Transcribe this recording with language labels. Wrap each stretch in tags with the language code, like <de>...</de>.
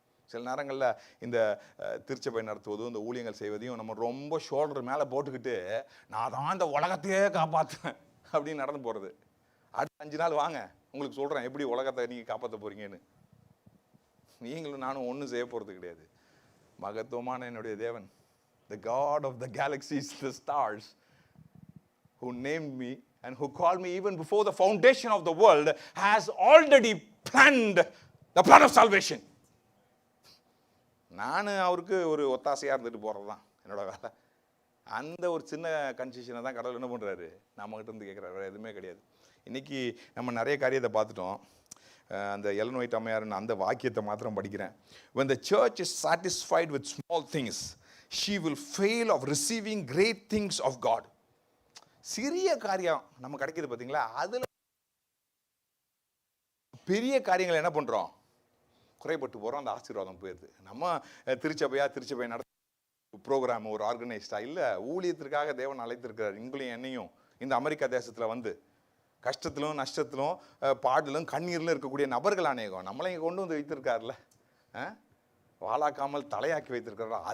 <ta>சில நேரங்களில் இந்த திருச்சபை நடத்துவதும் இந்த ஊழியங்கள் செய்வதையும் நம்ம ரொம்ப ஷோல்டர் மேலே போட்டுக்கிட்டு நான் தான் இந்த உலகத்தையே காப்பாற்றுவேன் அப்படின்னு நடந்து போகிறது. அடுத்த 5 நாள் வாங்க, உங்களுக்கு சொல்கிறேன் எப்படி உலகத்தை நீங்கள் காப்பாற்ற போகிறீங்கன்னு. நீங்களும் நானும் ஒன்றும் செய்ய போகிறது கிடையாது. மகத்துவமான என்னுடைய தேவன்,</ta> <en>the God of the galaxies, the stars, who named me and who called me even before the foundation of the world, has already planned the plan of salvation.</en> <ta>நான் அவருக்கு ஒரு ஒத்தாசையாக இருந்துட்டு போகிறது தான் என்னோட வேலை. அந்த ஒரு சின்ன கன்செஷனை தான் கடவுள் என்ன பண்ணுறாரு, நம்மகிட்ட இருந்து கேட்குறாரு, வேறு எதுவுமே கிடையாது. இன்றைக்கி நம்ம நிறைய காரியத்தை பார்த்துட்டோம். அந்த எலன் ஒயிட் அம்மையார்னு அந்த வாக்கியத்தை மாத்திரம் படிக்கிறேன்.</ta> <en>when the church is satisfied with small things, she will fail of receiving great things of God.</en> <ta>சிறிய காரியம் நம்ம கிடைக்கிது பார்த்தீங்களா, அதில் பெரிய காரியங்கள் என்ன பண்ணுறோம், குறைபட்டு போகிறோம், அந்த ஆசீர்வாதம் போயிடுது. நம்ம திருச்சபை நடத்த ப்ரோக்ராம் ஒரு ஆர்கனைஸ்டாக இல்லை, ஊழியத்திற்காக தேவன் அழைத்திருக்கிறார் உங்களையும் என்னையும் இந்த அமெரிக்கா தேசத்தில் வந்து கஷ்டத்திலும் நஷ்டத்திலும் பாடலும் கண்ணீரிலும் இருக்கக்கூடிய நபர்கள் அநேகம் நம்மளை இங்கே கொண்டு வந்து வைத்திருக்காருல்ல, வாழாக்காமல் தலையாக்கி வைத்திருக்கிறார்.</ta>